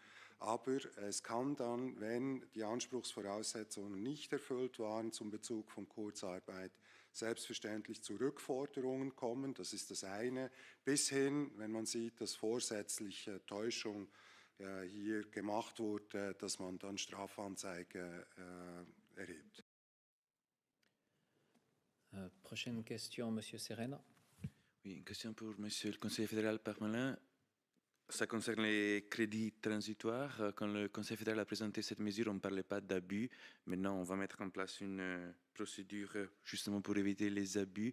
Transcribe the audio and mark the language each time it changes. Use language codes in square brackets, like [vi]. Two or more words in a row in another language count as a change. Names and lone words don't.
[de] Aber es kann dann, wenn die Anspruchsvoraussetzungen nicht erfüllt waren zum Bezug von Kurzarbeit, selbstverständlich zu Rückforderungen kommen. Das ist das eine. Bis hin, wenn man sieht, dass vorsätzliche Täuschung hier gemacht wurde, dass man dann Strafanzeige erhebt. [fr] Prochaine question, Monsieur Serena. Oui, une question pour Monsieur le conseiller fédéral Parmelin. Ça concerne les crédits transitoires. Quand le Conseil fédéral a présenté cette mesure, on ne parlait pas d'abus. Maintenant, on va mettre en place une procédure justement pour éviter les abus.